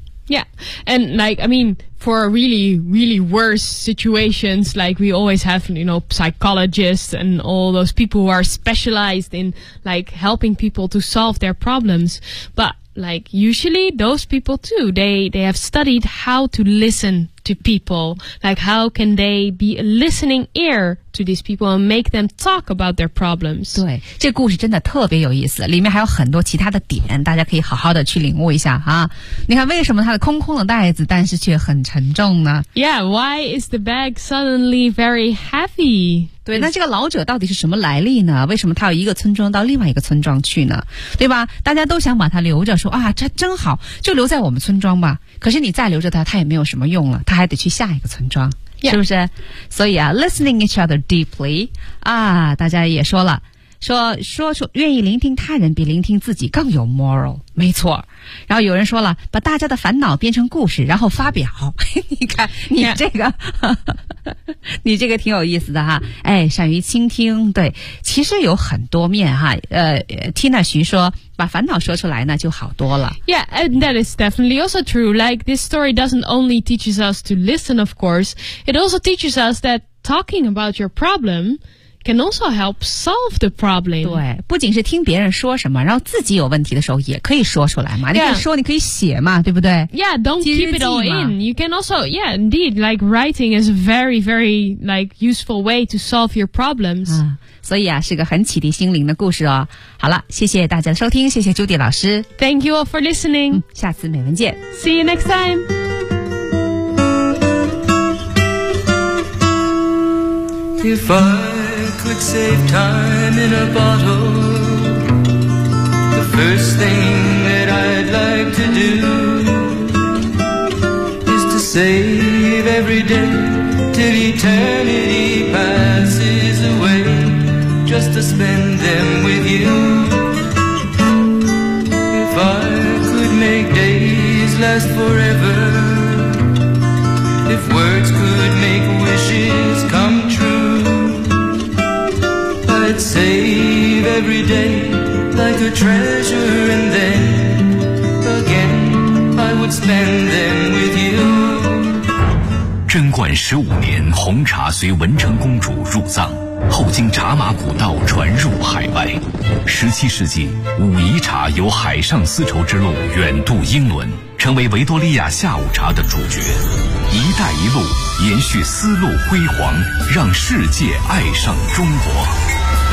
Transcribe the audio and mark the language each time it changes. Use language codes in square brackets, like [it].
[en] Yeah, and like, I mean, for really, really worse situations, like we always have, you know, psychologists and all those people who are specialized in like helping people to solve their problems. But like usually those people too, they have studied how to listen to people. Like how can they be a listening ear to these people and make them talk about their problems? [zh] 对，这故事真的特别有意思，里面还有很多其他的点，大家可以好好的去领悟一下啊。你看为什么它的空空的袋子但是却很沉重呢？ [en] Yeah, why is the bag suddenly very heavy? [zh] 对，那这个老者到底是什么来历呢？为什么他要一个村庄到另外一个村庄去呢？对吧，大家都想把他留着，说啊，这真好，就留在我们村庄吧。可是你再留着他，他也没有什么用了，他还得去下一个村庄。 [en] Yeah. [zh] 是不是？所以啊 [en] listening each other deeply [zh] 啊，大家也说了，说说出愿意聆听他人比聆听自己更有 moral，没错。然后有人说了，把大家的烦恼编成故事，然后发表。你看，你这个， yeah. 你这个挺有意思的哈。哎，善于倾听，对，其实有很多面哈。 Tina 徐说，把烦恼说出来呢，就好多了。 [en] Yeah, and that is definitely also true. Like this story doesn't only teaches us to listen, of course, it also teaches us that talking about your problem. Can also help solve the problem. [zh] 对，不仅是听别人说什么，然后自己有问题的时候也可以说出来嘛。你可以说，你可以写嘛，对不对 [en] ？Yeah, don't keep it all in. You can also, yeah, indeed, like writing is a very, very like useful way to solve your problems. [zh] 啊，所以啊，是个很启迪心灵的故事哦。好了，谢谢大家的收听，谢谢 Judy 老师。 [en] Thank you all for listening.、嗯、 [zh] 下次美文见。 [en] See you next time. If I could save time in a bottle, the first thing that I'd like to do is to save every day till eternity passes away, just to spend them with you. If I could make days last forever, if words could make wishes come true,Save every day like a treasure, and then again I would spend them with you. [zh] 贞观十五年，红茶随文成公主入藏，后经茶马古道传入海外。十七世纪，武夷茶由海上丝绸之路远渡英伦，成为维多利亚下午茶的主角。一带一路延续丝路辉煌，让世界爱上中国。